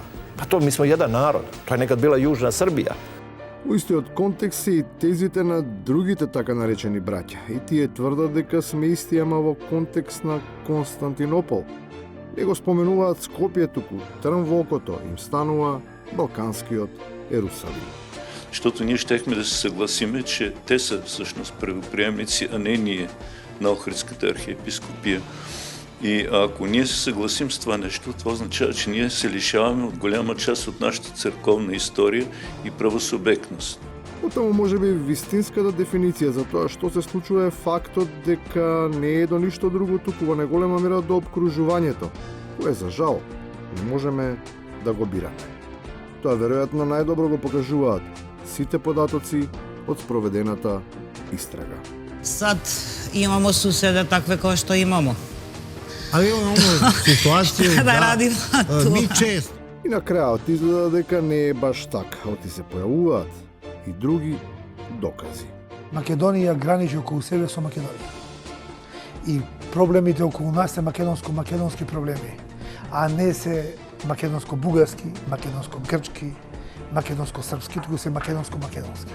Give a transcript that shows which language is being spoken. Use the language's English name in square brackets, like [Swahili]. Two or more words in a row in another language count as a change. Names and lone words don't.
[Serbian] Па то ми смо [Macedonian] еден народ, тоа е [Serbian] некад била Јужна Србија. [Macedonian] У истиот контекст се и тезите на другите така наречени браќа, и тие тврдат дека сме исти, ама во контекст на Константинопол. Не го споменуваат Скопје, туку трн во окото им станува балканскиот Ерусалим. [Bulgarian] Защото ние щехме да се съгласиме, че те са всъщност правоприемници, а не ние на Охридската архиепископия. И ако ние се съгласим с това нещо, това означава, че ние се лишаваме от голяма част от нашата църковна история и правосубектност. [Macedonian] Потоа може би вистинската дефиниција за тоа што се случува е фактот дека не е до ништо друго, туку во најголема мера до обкружувањето, кое за жал не можеме да го бираме. Тоа веројатно најдобро го покажуваат сите податоци од спроведената истрага. [Serbian] Сад имамо суседа такве [Macedonian] кои што [Serbian] имамо. Ali imamo situaciju Šta da radimo tu? Mi često. [Macedonian] И на крајот изгледа дека не е баш така, оти се појавуваат и други докази. Македонија граничи околу себе со Македонија. И проблемите околу нас се македонски проблеми, а не се македонско-бугарски, македонско-грчки, македонско-српски, туку се македонско-македонски.